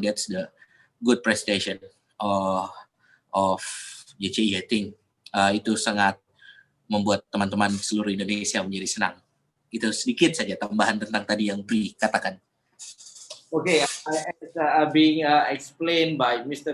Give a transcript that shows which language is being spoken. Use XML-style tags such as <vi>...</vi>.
<en>That's the good prestation of JCI, I think.</en> <id>Itu sangat membuat teman-teman seluruh Indonesia menjadi senang. Itu sedikit saja tambahan tentang tadi yang Bri katakan.</id> <en>Okay, as being explained by Mr.</en>